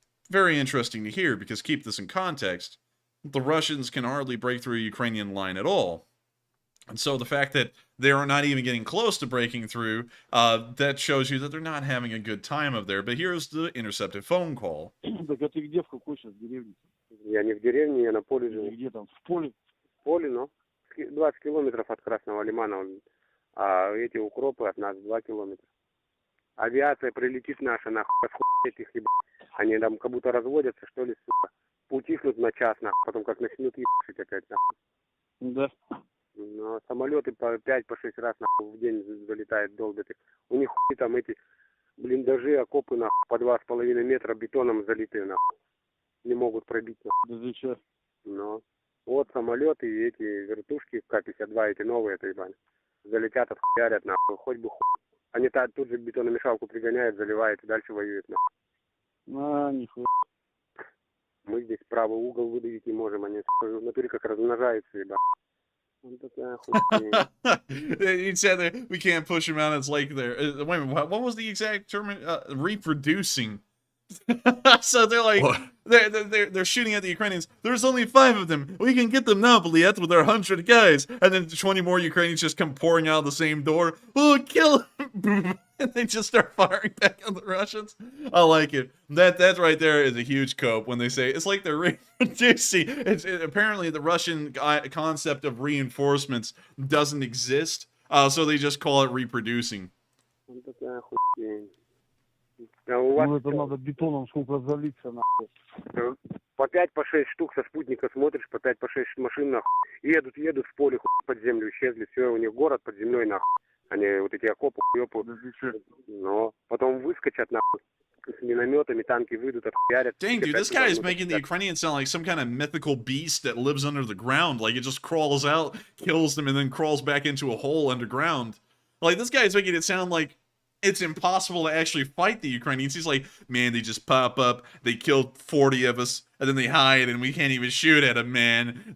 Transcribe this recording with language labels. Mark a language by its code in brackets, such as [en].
[en] Very interesting to hear, because keep this in context, the Russians can hardly break through a Ukrainian line at all. And so the fact that they're not even getting close to breaking through, that shows you that they're not having a good time up there. But here's the intercepted phone call. [ru] Так а ты где, в какой сейчас деревне? Я не в деревне, я на поле живу. Где там? В поле? В поле, ну, 20 километров от Красного Лимана, а эти укропы от нас 2 километра. Авиация прилетит наша, нахуй, этих, ебать. Они там как будто разводятся, что ли, сука. Утихнут на час, нахуй, потом как начнут ебашить опять, нахуй. Да. Но самолеты по 5-6 раз, нахуй, в день залетают, долбят их. У них хуй там эти блиндажи, окопы, нахуй, по 2,5 метра бетоном залиты, нахуй. Не могут пробить, нахуй. Да зачем? Но вот самолеты и эти вертушки К-52, эти новые, это ебать, залетят, отхуярят, нахуй, хоть бы хуй. Они тут же бетономешалку пригоняют, заливают и дальше воюют, нахуй. А, нихуя. Мы здесь правый угол выдавить не можем, они в натуре как размножаются, ебать. Вот такая хуйня. [en] He said that we can't push them out. It's like they're wait a minute. What was the exact term? Reproducing. So they're like they're shooting at the Ukrainians. There's only 5 of them. We can get them now, Bliet, with our 100 guys. And then 20 more Ukrainians just come pouring out the same door. Oh, kill them! And they just start firing back on the Russians. I like it. That right there is a huge cope when they say it's like they're reproducing. Apparently the Russian concept of reinforcements doesn't exist, so they just call it reproducing. [ru] Вот такая хуйня. А у вас Ну это надо бетоном сколько залиться, нахуй. по 5-6 штук со спутника смотришь, по 5-6 машин, нахуй. Едут в поле, хуй, под землю исчезли. Все, у них город под землей, нахуй. Они вот эти окопы, хуёпы. Но потом выскочат, нахуй. С минометами, танки выйдут, отхуярят. [en] Dang, dude, this guy is making the Ukrainians sound like some kind of mythical beast that lives under the ground. Like, it just crawls out, kills them, and then crawls back into a hole underground. Like, this guy is making it sound like it's impossible to actually fight the Ukrainians. He's like, man, they just pop up, they killed 40 of us, and then they hide, and we can't even shoot at them, man.